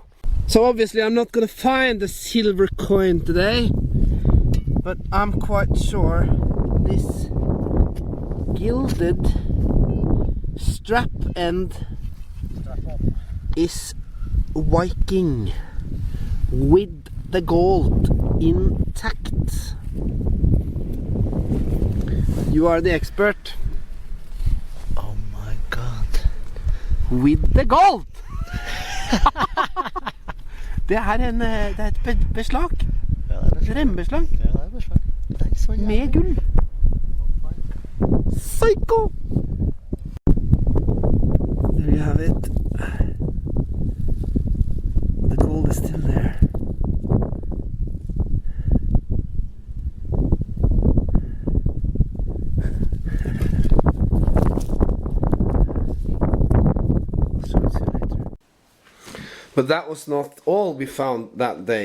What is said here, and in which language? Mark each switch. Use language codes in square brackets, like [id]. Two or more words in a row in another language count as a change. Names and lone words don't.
[en] So obviously I'm not gonna find the silver coin today, but I'm quite sure this gilded strap end is Viking with the gold intact. You are the expert. Oh my god. With the gold! [no] Det er et beslag. Ja, det er beslag. Rembeslag. Ja, det er beslag. Det er så jævlig. Med gull. Psycho! [en] There you have it. The gold is still there. But that was not all we found that day.